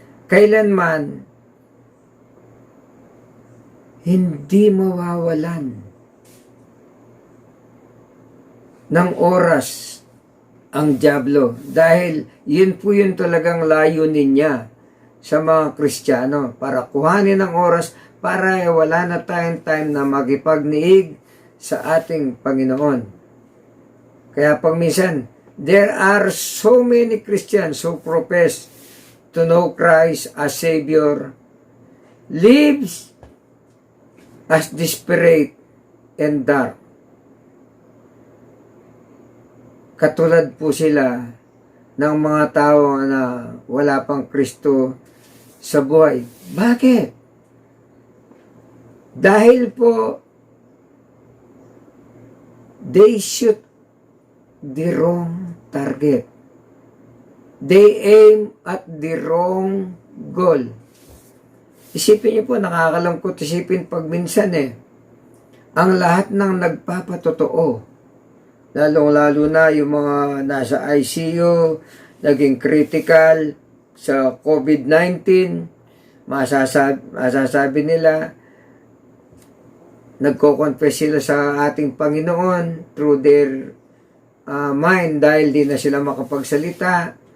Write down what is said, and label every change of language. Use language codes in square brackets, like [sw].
[tl] Kailanman hindi mawawalan ng oras ang dyablo dahil yun po yun talagang layunin niya sa mga Kristiyano para kuhanin ang oras para wala na tayong time na magipagniig sa ating Panginoon. Kaya pag minsan, [en] there are so many Christians who profess to know Christ as Savior, lives as desperate and dark. [tl] Katulad po sila ng mga tao na wala pang Kristo sa buhay. Bakit? Dahil po, [en] they shoot the wrong target. They aim at the wrong goal. [tl] Isipin niyo po, nakakalungkot isipin pag minsan ang lahat ng nagpapatotoo, lalong-lalo na yung mga nasa ICU, naging critical sa COVID-19, masasabi nila, nagko-confess sila sa ating Panginoon [en] through their mind [tl] dahil di na sila makapagsalita.